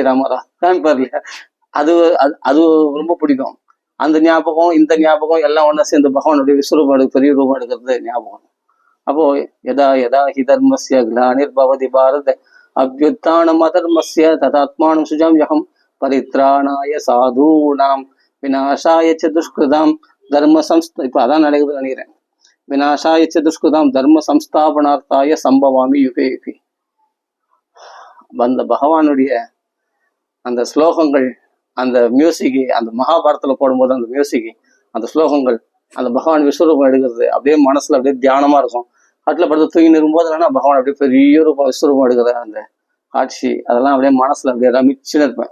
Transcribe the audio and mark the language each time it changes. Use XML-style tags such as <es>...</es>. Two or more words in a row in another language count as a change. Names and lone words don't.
<ta>ராமாரா காமிப்பார் இல்லையா, அது அது ரொம்ப பிடிக்கும். அந்த ஞாபகம் இந்த ஞாபகம் எல்லாம் ஒண்ணா சேர்ந்து பகவானுடைய விஸ்வரூபம் பெரிய ரூபம் எடுக்கிறது ஞாபகம். அப்போ</ta> <sa>यदा यदा हि धर्मस्य ग्लानिर्भवति भारत अभ्युत्थानम् अधर्मस्य तदात्मानं सृजाम्यहम् परित्राणाय साधूनां विनाशाय च दुष्कृताम्</sa> <ta>தர்ம இப்ப அதான் நடக்குதுன்னு நினைக்கிறேன்.</ta> <sa>विनाशाय च दुष्कृताम् धर्म संस्थापनार्थाय सम्भवामि युगे युगे.</sa> <ta>அந்த பகவானுடைய அந்த ஸ்லோகங்கள், அந்த மியூசிக், அந்த மகாபாரதத்துல போடும்போது அந்த மியூசிக், அந்த ஸ்லோகங்கள், அந்த பகவான் விஸ்வரூபம் எடுக்கிறது அப்படியே மனசுல அப்படியே தியானமா இருக்கும். கட்டில் படுத்து தூங்கி நிரும்போது இல்லைன்னா பகவான் அப்படியே பெரிய ரூபம் விஸ்வரூபம் எடுக்கிற அந்த காட்சி, அதெல்லாம் அப்படியே மனசுல அப்படியே ரமிச்சுன்னு இருப்பேன்.</ta>